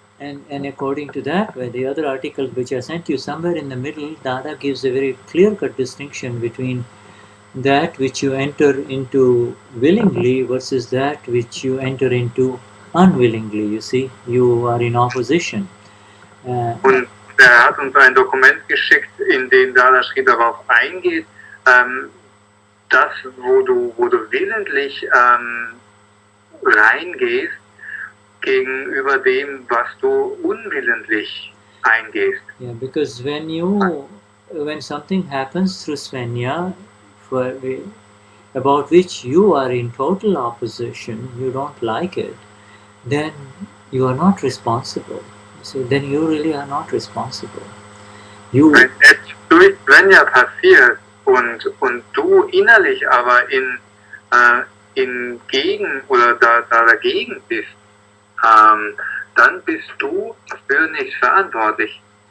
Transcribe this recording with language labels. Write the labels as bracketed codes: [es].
[en] And according to that, the other article which I sent you, somewhere in the middle, Dada gives a very clear-cut distinction between that which you enter into willingly versus that which you enter into unwillingly. You see, you are in opposition. [de] Und er hat uns ein Dokument geschickt, in dem Dadashri darauf eingeht, das, wo du willentlich reingehst, gegenüber dem, was du unwillentlich eingehst. [en] Yeah, because when something happens through Swenja, about which you are in total opposition, you don't like it, then you are not responsible. So then you really are not responsible. [de] Wenn es durch Swenja passiert und du innerlich aber in Gegen oder dagegen bist, dann bist du dafür nicht verantwortlich.